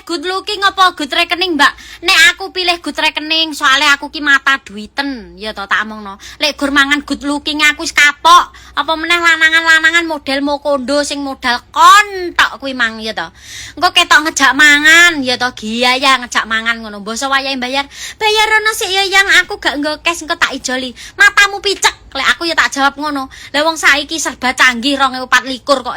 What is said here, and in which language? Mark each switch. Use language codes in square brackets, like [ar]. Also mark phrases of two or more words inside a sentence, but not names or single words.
[jv] looking apa good rekening, Mbak? Nek aku pilih good rekening, soalnya aku ki mata duiten, ya to tak omongno. Lek gur mangan [en] good looking [jv] aku wis kapok. Apa meneh lanangan-lanangan model mokondo sing modal kontok kuwi mang ya to. Engko ketok ngejak mangan, ya to giaya ngejak mangan ngono. Basa wayahe bayar. Bayar ono sik ya yang aku gak nggo cash engko tak ijoli. Matamu picek. Lek aku ya tak jawab ngono. Lah wong saiki serba canggih 2024 kok.